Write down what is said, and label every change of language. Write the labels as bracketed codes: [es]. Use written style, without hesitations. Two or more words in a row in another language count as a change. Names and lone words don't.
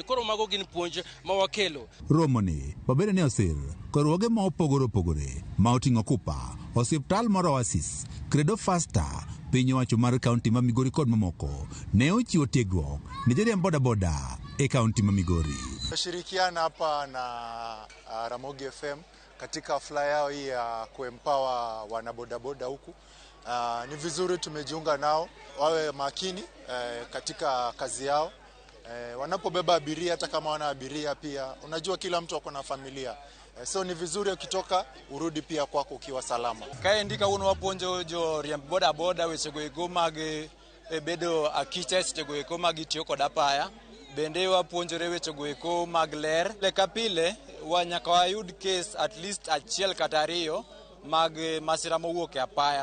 [luo] Koro mago gin puonj ma wakelo. Romoni babere ne osir korwoge ma opogore ma oting'o Kupa, osiptal mar Oasis, Credo Fasta, piny owacho mar kaunti ma Migori kod mamoko ne ochiwo tiegruok ne joriemb boda boda e kaunti ma Migori. [sw] Tumeshirikiana hapa na Ramogi FM katika hafla yao hii ya kuempower wanabodaboda huku. Ni vizuri tumejiunga nao wawe makini katika kazi yao. Wanapobeba abiria hata kama wana abiria pia, unajua kila mtu ako na familia. So ni vizuri ukitoka urudi pia kwako ukiwa salama. [luo] Kaendi kawuono wapuonjo jo riemb boda boda wechego eko mag bedo akicha sechego eko mag tiyo kod apaya. Bende wapuonjore wechego eko mag ler. Ka pile nyaka wayud [en] case at least [luo] achiel kata ariyo mag masira mowuok e apaya.